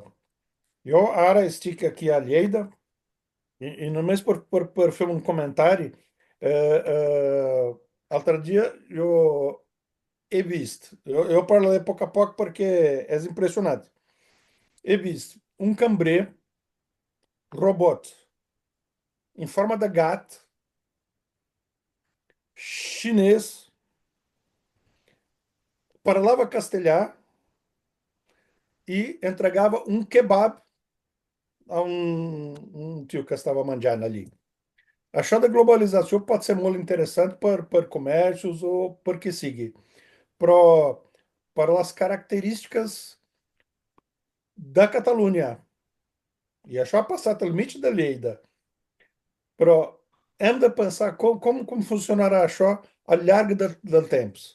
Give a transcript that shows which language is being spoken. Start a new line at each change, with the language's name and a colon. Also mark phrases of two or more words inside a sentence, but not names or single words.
Catalan: Jo ara estic aqui a Lleida i només per fer un comentari, altre dia jo he vist, eu parlaré a poc perquè és impressionant. He vist
Portuguese: um cambrer robot em forma de gato, chinês, parlava castelhà e entregava um kebab a um tio que estava mangiando ali.
Catalan: Això de globalització pot ser molt interessant per
Portuguese: comércios ou
Catalan: per que sigui, però per les característiques
Portuguese: da Catalunha,
Catalan: i això ha passat al mig de Lleida, però hem de pensar com funcionarà això al llarg del temps.